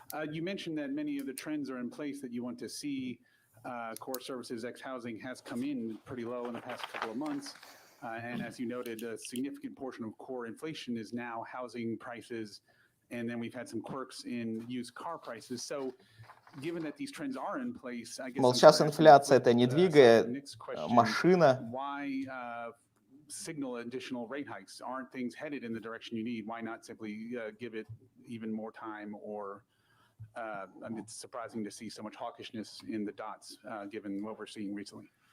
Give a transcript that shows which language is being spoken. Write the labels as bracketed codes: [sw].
[en] You mentioned that many of the trends are in place that you want to see. Core services ex housing has come in pretty low in the past couple of months. And as you noted, a significant portion of core inflation is now housing prices. And then we've had some quirks in used car prices. So given that these trends are in place, I guess [ru] Мол, сейчас инфляция это не двигает, машина. [en] Why signal additional rate hikes? Aren't things headed in the direction you need? Why not simply give it even more time? Or I mean, it's surprising to see so much hawkishness in the dots, given what we're seeing recently.